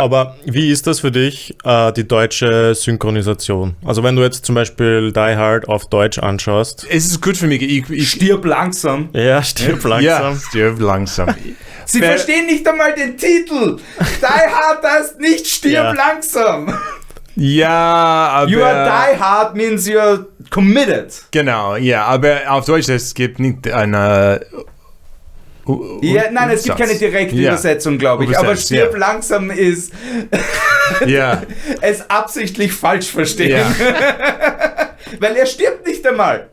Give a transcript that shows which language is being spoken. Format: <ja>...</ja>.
<de>Aber wie ist das für dich, die deutsche Synchronisation? Also wenn du jetzt zum Beispiel Die Hard auf Deutsch anschaust. Es ist gut für mich. Ich Stirb langsam. Ja, stirb langsam. Ja, stirb langsam. Sie verstehen nicht einmal den Titel. Die Hard heißt nicht Stirb langsam. Ja, aber...</de> <en>You are die hard means you are committed.</en> <de>Genau, ja, aber auf Deutsch, es gibt nicht eine... Nein, es gibt keine direkte Übersetzung, glaube ich. Aber stirb langsam ist es absichtlich falsch verstehen. Ja. Weil er stirbt nicht einmal.</de>